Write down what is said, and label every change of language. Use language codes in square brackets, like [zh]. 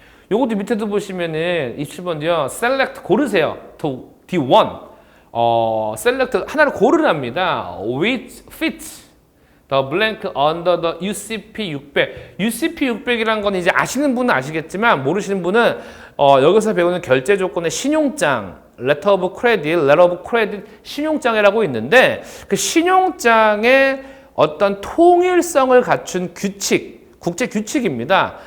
[ko] 요것도 밑에도 보시면은 27번도요. select 고르세요. [en] to D1. [ko] select 하나를 고르랍니다. [en] which fits the blank under the UCP 600. [ko] UCP 600이란 건 이제 아시는 분은 아시겠지만 모르시는 분은 여기서 배우는 결제 조건의 신용장 letter of credit 신용장이라고 있는데 그 신용장의 어떤 통일성을 갖춘 규칙, 국제 규칙입니다.